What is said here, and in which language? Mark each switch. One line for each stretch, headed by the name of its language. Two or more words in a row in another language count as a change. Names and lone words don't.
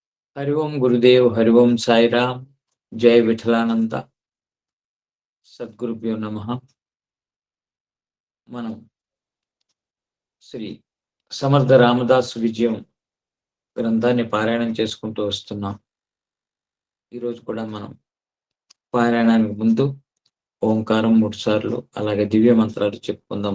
Sanskrit: हरि ओम गुरुदेव, हरि ओम साईराम, जय विठलानंद, सद्गुरुभ्यो नमः.
Telugu: మనం శ్రీ సమర్థ రామదాసు విజయం గ్రంథాన్ని పారాయణం చేసుకుంటూ వస్తున్నాం. ఈరోజు కూడా మనం పారాయణానికి ముందు ఓంకారం 3 సార్లు అలాగే దివ్య మంత్రాలు చెప్పుకుందాం.